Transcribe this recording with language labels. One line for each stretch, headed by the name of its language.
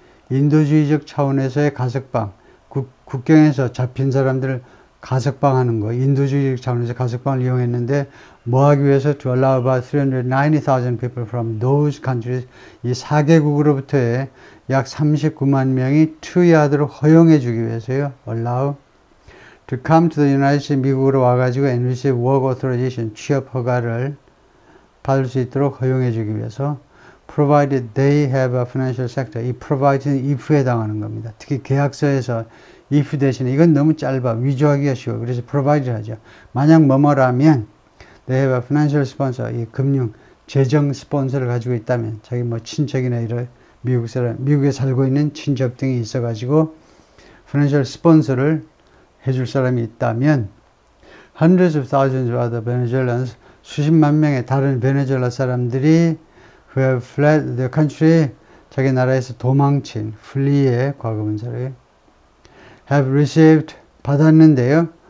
Korean: 인도주의적 차원에서의 가석방, 국경에서 잡힌 사람들을 가석방하는 거, 인도주의적 차원에서 가석방을 이용했는데 뭐 하기 위해서
English: to allow about 390,000 people from those countries,
Korean: 이 4개국으로부터의 약 39만 명이 투여하도록 허용해 주기 위해서요.
English: allow to come to the United States,
Korean: 미국으로 와가지고
English: and receive work authorization,
Korean: 취업 허가를 받을 수 있도록 허용해 주기 위해서
English: provided they have a financial sector.
Korean: 이 provide는 if에 해당하는 겁니다. 특히 계약서에서 if 대신에 이건 너무 짧아. 위조하기가 쉬워. 그래서 provide를 하죠. 만약 뭐뭐라면
English: they have a financial sponsor.
Korean: 이 금융, 재정 스폰서를 가지고 있다면 자기 친척이나 이런 미국에 살고 있는 친척 등이 있어가지고 financial sponsor를 해줄 사람이 있다면
English: hundreds of thousands of other Venezuelans,
Korean: 수십만 명의 다른 베네수엘라 사람들이
English: who have fled the country,
Korean: 자기 나라에서 도망친, flee의 과거분사를
English: have received,
Korean: 받았는데요.